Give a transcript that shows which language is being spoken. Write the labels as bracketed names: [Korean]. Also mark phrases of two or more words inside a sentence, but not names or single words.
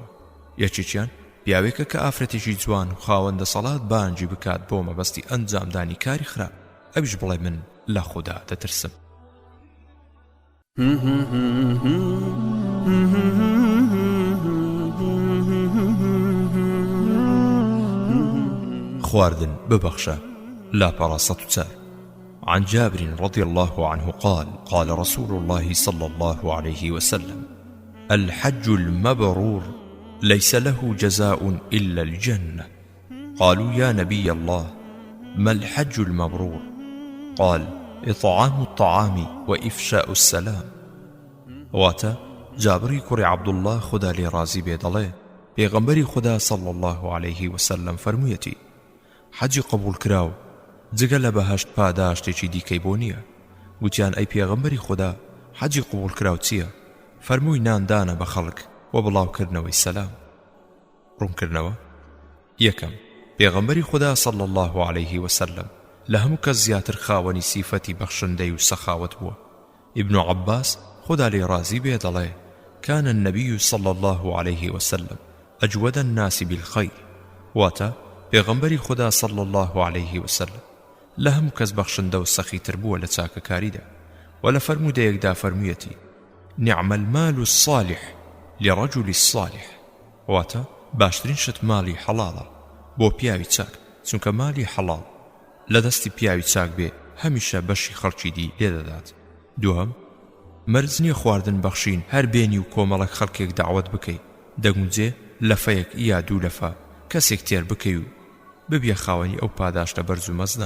[Central Kurdish] یەکێکیان پیاوێکە کە ئافرەتێکی جوان و خاوەندە سەڵات بانگی بکات بۆ مەبەستی ئەنجامدانی کاری خراپ، ئەویش بڵێ من لە خوددا دەترسم. خواردن ببخشە. [Arabic] لاپەڕا 104 عن جابر رضي الله عنه قال قال رسول الله صلى الله عليه وسلم الحج المبرور ليس له جزاء إلا الجنة. قالوا يا نبي الله ما الحج المبرور؟ قال إطعام الطعام وإفشاء السلام. [Central Kurdish] واتا جابری کوڕی عەبدوڵڵا خدا لێ ڕازی بێ دەڵێ پێغەمبەری خدا [Arabic] صلی الله عليه وسلم [Central Kurdish] فەرموویەتی حەجی قبول کراو جگە لە بەهەشت پاداشتێکی دیکەی بۆ نییە. گوتیان ئەی پێغەمبەری خدا حەجی قبول کراو چییە؟ فەرمووی ناندانە بە خەڵک و بڵاوکردنەوەی سەلام. ڕوونکردنەوە. یەکەم، پێغەمبەری خدا [Arabic] صلی الله عليه وسلم [Central Kurdish] لە هەموو کەس زیاتر خاوەنی سیفەتی بەخشندەی و سەخاوەت بووە. [Arabic] ابن عباس [Central Kurdish] خدا لێ ڕازی بێ دەڵێ [Arabic] كان النبي صلى الله عليه وسلم أجود الناس بالخير. [Central Kurdish] واتا پێغەمبەری خدا [Arabic] صلى الله عليه وسلم [Central Kurdish] لە هەموو کەس بەخشندە و سەخیتر بووە لە چاکەکاریدا و لە فەرموودەیەکدا فەرموویەتی [Arabic] نعم المال الصالح لرجل الصالح. [Central Kurdish] واتا باشترین شت ماڵی حەڵاڵە بۆ پیاوی چاک، چونکە ماڵی حەڵاڵ لە دەستی پیاوی چاک بێ هەمیشە بەشی خەڵکی دی لێدەدات. دووەم، مەرج نییە خواردن بەخشین هەر بێنی و کۆمەڵک خەڵکێک داوەت بکەی، دەگونجێ لەفەیەک یا دوو لەفە کەسێک تێر بکەی و ببیە خاوەنی ئەو پاداشتە بەرز و مەزنە.